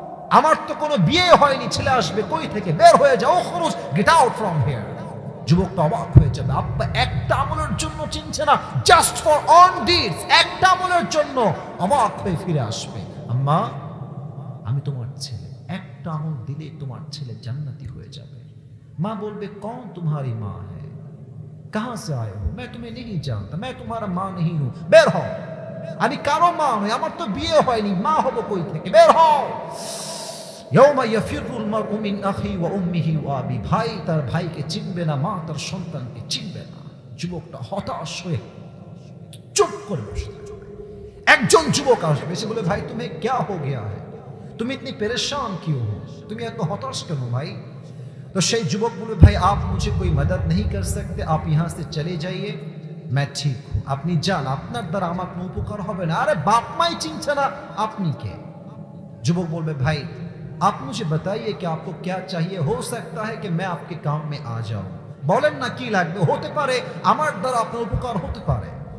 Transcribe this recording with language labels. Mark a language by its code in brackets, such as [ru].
[bn] আমার তো কোনো বিয়ে হয়নি, ছেলে আসবে কই থেকে? বের হয়ে যাও, খরচ, [en] Get out from here. [bn] যুবকটা অবাক হয়ে যাবে, আব্বা একটা আমলের জন্য চিনছে না, [en] just for own deeds, [bn] একটা আমলের জন্য। অবাক হয়ে ফিরে আসবে, আম্মা আমি তোমার ছেলে, একটা আমল দিলে তোমার ছেলে জান্নাতি হয়ে যাবে। [hi] माँ बोल बे कौन तुम्हारी माँ है, कहाँ से आए हो? मैं तुम्हें नहीं जानता, मैं तुम्हारा माँ नहीं हूँ, बेर हो। [bn] আমি কারো মা নই, আমার তো বিয়ে হয়নি, মা হব কই থেকে? বের হও। [ar] ইয়াউমা ইয়াফিরুল মারউ মিন আখি ওয়া উম্মিহি ওয়া আবি, [bn] ভাই তার ভাইকে চিনবে না, মা তার সন্তানকে চিনবে না। যুবকটা হতাশ হয়ে চুপ করে বসে থাকবে। একজন যুবক আসবে, সে বলে ভাই তুমি [hi] क्या हो गया है, तुम इतनी परेशान क्यों हो, [bn] তুমি এত হতাশ কেন ভাই? [hi] तो [bn] সেই যুবক বলে ভাই [hi] आप मुझे कोई मदद नहीं कर सकते, आप यहाँ से चले जाइए, मैं ठीक हूँ, [bn] আপনি যান, আপনার দ্বারা আমার কোনো উপকার হবে না। আরে বাপ মাই চিনছে না, আপনি কে? যুবক বলবে ভাই [hi] आप मुझे बताइए कि आपको क्या चाहिए, हो सकता है कि मैं आपके काम में आ जाऊं। [bn] বলেন না কি লাগবে, হতে পারে আমার দ্বারা আপনার উপকার হতে পারে।